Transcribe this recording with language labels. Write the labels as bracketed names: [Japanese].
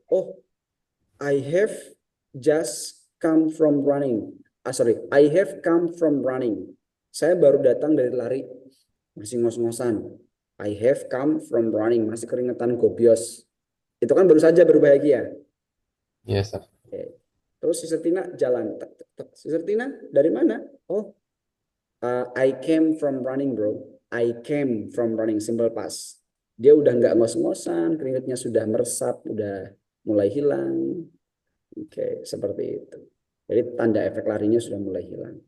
[English] Oh, I have just come from running. I have come from running. [Indonesian] Saya baru datang dari lari, masih ngos-ngosan. [English] I have come from running, [Indonesian] masih keringetan gobios. Itu kan baru saja berbahagia. [English] yes, sir. [Indonesian] Oke. Terus Sister Tina jalan. Sister Tina dari mana? [English] Oh, I came from running, bro. I came from running, simple past. [Indonesian] Dia udah nggak ngos-ngosan, keringetnya sudah meresap, udah mulai hilang. Oke, seperti itu. Jadi tanda efek larinya sudah mulai hilang.